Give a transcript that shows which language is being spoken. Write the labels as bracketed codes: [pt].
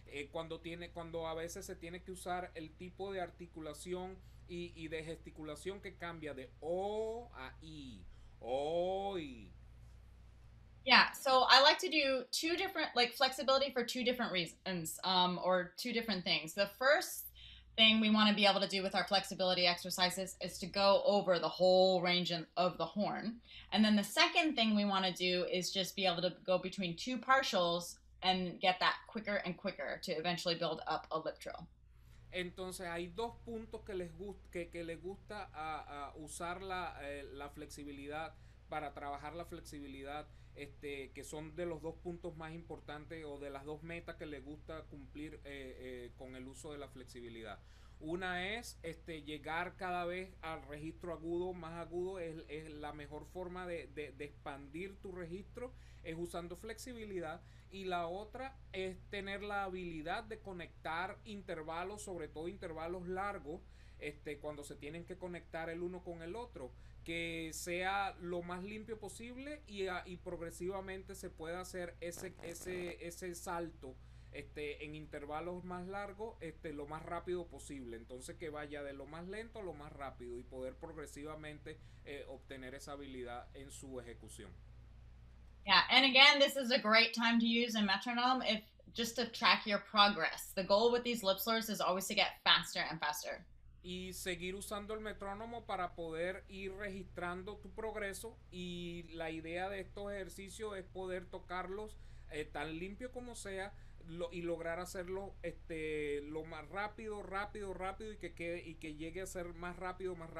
[es] cuando a veces se tiene que usar el tipo de articulación y de gesticulación que cambia de O a I, O, I. [en] Yeah, so I like to do two different, like flexibility for two different reasons, or two different things. The first thing we want to be able to do with our flexibility exercises is to go over the whole range of the horn. And then the second thing we want to do is just be able to go between two partials and get that quicker and quicker to eventually build up a lip trill. [es] Entonces hay dos puntos que les gusta usar la flexibilidad, para trabajar la flexibilidad, que son de los dos puntos más importantes o de las dos metas que les gusta cumplir con el uso de la flexibilidad. Una es llegar cada vez al registro agudo, más agudo. Es la mejor forma de expandir tu registro, es usando flexibilidad. Y la otra es tener la habilidad de conectar intervalos, sobre todo intervalos largos, cuando se tienen que conectar el uno con el otro, que sea lo más limpio posible y progresivamente se pueda hacer ese salto en intervalos más largos, lo más rápido posible. Entonces que vaya de lo más lento a lo más rápido y poder progresivamente obtener esa habilidad en su ejecución. [en] Yeah, and again, this is a great time to use a metronome just to track your progress. The goal with these lip slurs is always to get faster and faster. [es] Y seguir usando el metrónomo para poder ir registrando tu progreso, y la idea de estos ejercicios es poder tocarlos tan limpio como sea, y lograr hacerlo lo más rápido y que llegue a ser más rápido.